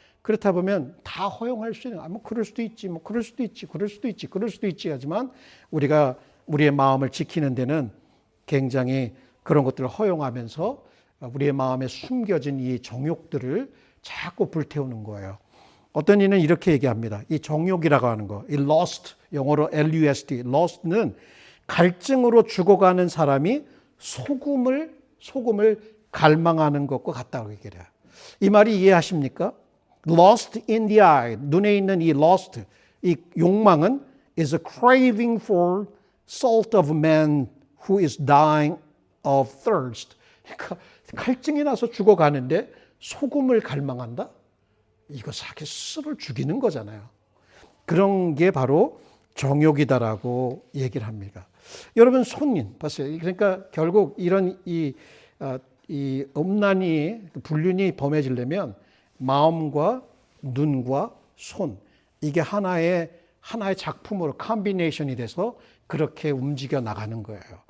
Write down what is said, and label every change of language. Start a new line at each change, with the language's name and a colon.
Korean: 그렇다 보면 다 허용할 수 있는, 뭐 그럴 수도 있지, 뭐 그럴 수도 있지, 그럴 수도 있지, 그럴 수도 있지 하지만 우리가 우리의 마음을 지키는 데는 굉장히 그런 것들을 허용하면서 우리의 마음에 숨겨진 이 정욕들을 자꾸 불태우는 거예요. 어떤 이는 이렇게 얘기합니다. 이 정욕이라고 하는 거, 이 lust, 영어로 lust, lust는 갈증으로 죽어가는 사람이 소금을 갈망하는 것과 같다고 얘기해요. 이 말이 이해하십니까?
English: Lust in the eye,
Korean: 눈에 있는 이 lust, 이 욕망은
English: is a craving for salt of man who is dying of thirst.
Korean: 그러니까 갈증이 나서 죽어가는데 소금을 갈망한다? 이거 자기 스스로를 죽이는 거잖아요. 그런 게 바로 정욕이다라고 얘기를 합니다. 여러분 손인 봤어요. 그러니까 결국 이런 이 음란이 불륜이 범해지려면 마음과 눈과 손 이게 하나의 작품으로 컴비네이션이 돼서 그렇게 움직여 나가는 거예요.